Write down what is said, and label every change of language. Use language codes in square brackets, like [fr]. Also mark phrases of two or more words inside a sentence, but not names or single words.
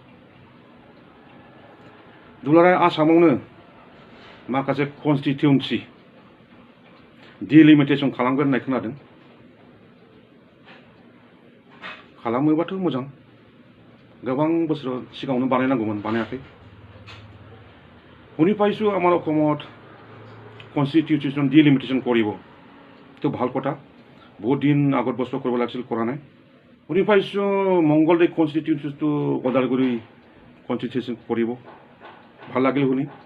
[brx] दुलाराय आसामावनो माखासे [en] constituency delimitation [brx] खालामगोन होननाय खोनादों। खालामोबाथ' मोजां, गोबां बोसोर सिगाङावनो बानायनांगौमोन, बानायाखै। [as] শুনি পাইছোঁ আমাৰ অসমত [en] constitution delimitation [as] কৰিব, এইটো ভাল কথা। বহুত দিন আগত বস্তু কৰিব লাগিছিল, কৰা নাই। শুনি পাইছোঁ মংগলদৈ কনষ্টিটিউশ্যনটো ওদালগুৰি কনষ্টিটিউশ্যন কৰিব, ভাল লাগিল শুনি।